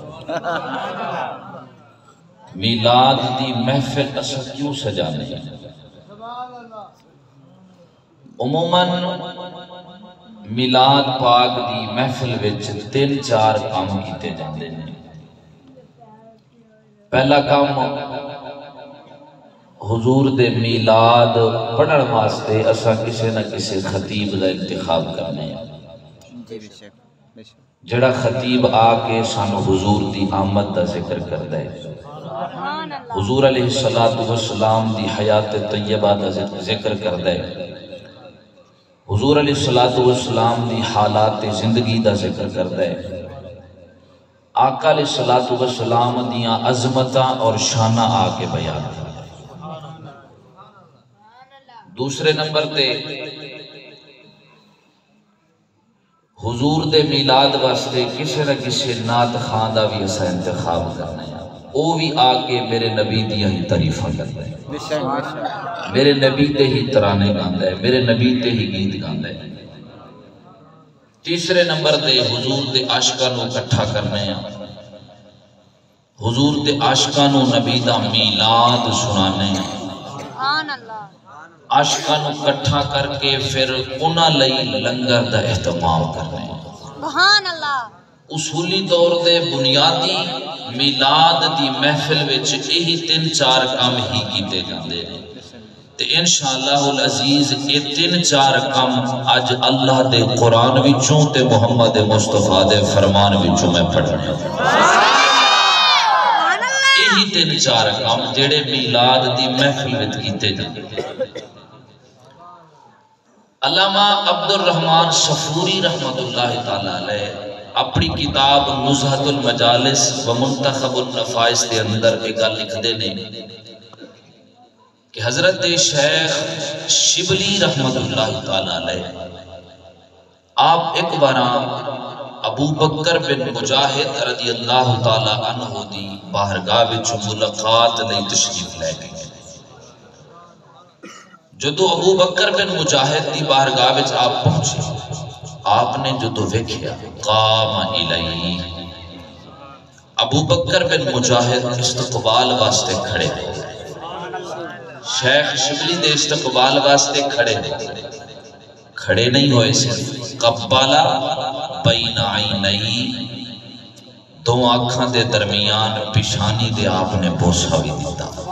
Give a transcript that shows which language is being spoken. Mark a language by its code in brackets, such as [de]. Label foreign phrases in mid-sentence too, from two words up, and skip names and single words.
[pa] میلاد دی محفل اساں کیوں سجانے ہیں؟ عموماً میلاد پاک دی محفل وچ 3-4 کام کیتے جاندے ہیں۔ پہلا کام حضور دے میلاد پڑھن واسطے اساں کسی نہ کسی خطیب دا انتخاب کرنے ہیں، جڑا خطیب آ کے سانو حضور دی آمد دا ذکر کردا ہے، حضور [ar] علیہ السلام [pa] دی حیات طیبہ دا ذکر کردا ہے، حضور [ar] علیہ السلام [pa] دی حالات زندگی دا ذکر کردا ہے، آقا [ar] علیہ السلام [pa] دیاں عظمتاں اور شانہ آ کے بیان کردا ہے۔ دوسرے نمبر تے حضور دے میلاد واسطے کسی نہ کسی نعت خان دا بھی اسا انتخاب کرنا ہے، وہ بھی آ کے میرے نبی دیاں ہی تعریفاں کرتا ہے، میرے نبی تے ہی ترانے گاندا ہے، میرے نبی تے ہی گیت گاندا ہے۔ تیسرے نمبر تے حضور دے عاشقاں نو اکٹھا کرنے ہیں، حضور دے عاشقاں نو نبی دا میلاد سنانے ہیں، عاشقاں نو اکٹھا کر کے پھر انہاں لئی لنگر دا اہتمام کرنے ہیں۔ اصولی طور دے بنیادی میلاد دی محفل وچ یہی 3-4 کام ہی کیتے جاندے ہیں تے [ar] انشاءاللہ العزیز [pa] یہ 3-4 کام اج اللہ دے قرآن وچوں تے محمد مصطفیٰ دے فرمان وچوں میں پڑھنے ہیں۔ یہی 3-4 کام جڑے میلاد دی محفل وچ کیتے جاندے ہیں۔ علامہ عبد الرحمن صفوری [ar] رحمۃ اللہ تعالی علیہ [pa] اپنی کتاب نزہۃ المجالس و منتخب النفائس کے اندر ایک گل لکھتے ہیں کہ حضرت شیخ شبلی [ar] رحمۃ اللہ تعالی علیہ [pa] آپ ایک بار ابو بکر بن مجاہد [ar] رضی اللہ تعالی عنہ [pa] دی بارگاہ وچ ملاقات لئی تشریف لے گئے۔ جدو ابو بکر بن مجاہد دی بارگاہ وچ آپ پہنچے، آپ نے جدو ویکھیا [ar] قام الیہ، [pa] ابو بکر بن مجاہد استقبال واسطے کھڑے، شیخ شبلی دے استقبال واسطے کھڑے نہیں ہوئے سے [ar] قبالا بین عینی، [pa] دو آنکھاں دے درمیان پیشانی دے آپ نے بوسہ بھی دیتا۔